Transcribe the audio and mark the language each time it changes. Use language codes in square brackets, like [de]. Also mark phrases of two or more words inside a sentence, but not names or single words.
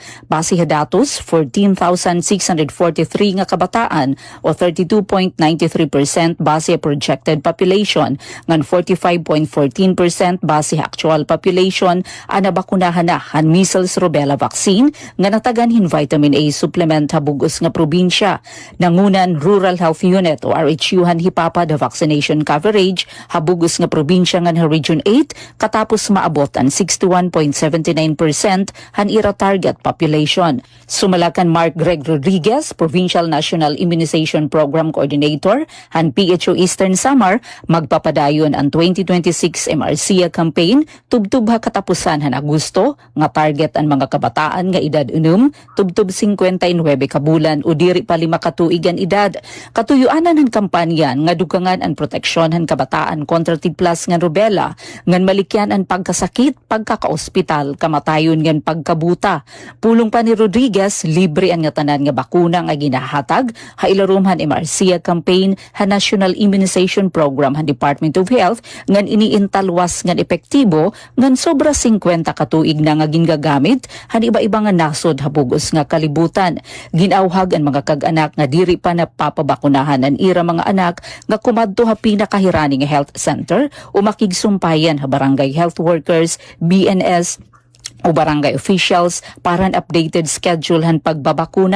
[war] Base ha datos, 14,643 nga kabataan o 32.93% base ha [en] projected population [war] ngan 45.14% base ha [en] actual population [war] ana bakunahan na han Measles Rubella vaccine nga nataganhin Vitamin A supplement habugos nga probinsya. Nangunan Rural Health Unit o RHU han hipapa [en] the vaccination coverage [war] habugos nga probinsya nga Region 8 katapos maabot ang 61.79% han ira target population. Sumalakan Mark Greg Rodriguez, Provincial National Immunization Program Coordinator han PHO Eastern Samar, magpapadayon ang 2026 MRCA campaign tubtub ha katapusan han Agosto nga target ang mga kabataan nga edad 6 tubtub 59 kabulan o diri pa 5 katuigan edad. Katuyuanan ng kampanyan nga dugangan ang proteksyon ng kabataan kontra tigplas nga rubella, ngan malikyan ang pagkasakit, pagkakaospital, kamatayon ngan pagkabuta. Pulong pa ni Rodriguez, libre ang nga tanan nga bakuna nga ginahatag, ha ilarum han MRCA campaign, ha National Immunization Program han Department of Health, ngan iniintalwas ngan epektibo, ngan sobra 50 katuig na nga gingagamit, han iba-iba nga nasod habugos nga kalibutan. Ginauhag ang mga kag-anak nga diri pa napapabakunahan ang ira mga anak nga kumadto ha pinakahirani nga [en] health center [war] o makigsumpayan ha barangay [en] health workers, [war] BNS, o barangay officials para an [en] updated schedule [war] han pagbabakuna.